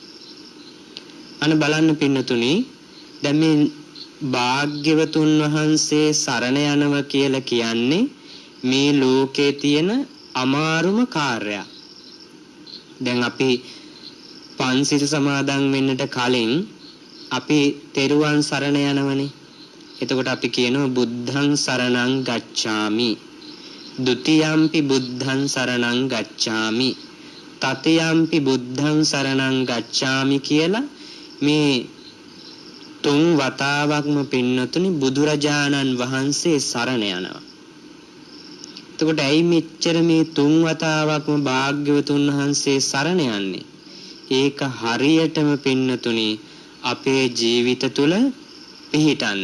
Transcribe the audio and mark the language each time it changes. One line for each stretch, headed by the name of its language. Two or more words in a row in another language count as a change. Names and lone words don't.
Sinhala: අන්න බලන්න පින්නතුනි දැන් මේ භාග්‍යවතුන් වහන්සේ සරණ යනවා කියලා කියන්නේ මේ ලෝකේ තියෙන අමාරුම කාර්යයක්. දැන් අපි පන්සිල් සමාදන් වෙන්නට කලින් අපි තෙරුවන් සරණ යනවනේ. එතකොට අපි කියනවා
Pali: බුද්ධං සරණං ගච්ඡාමි. ဒုတိယ ම්පි බුද්ධං සරණං ගච්ඡාමි. තතියම්පි බුද්ධං සරණං ගච්ඡාමි
Sinhala: කියලා මේ තුන් වතාවක්ම පින්නතුනි බුදුරජාණන් වහන්සේ සරණ යනවා. එතකොට ඇයි මෙච්චර මේ තුන් වතාවක්ම භාග්‍යවතුන් වහන්සේ සරණ යන්නේ? ඒක හරියටම පින්නතුනි අපේ ජීවිත තුළ පිහිටන්න.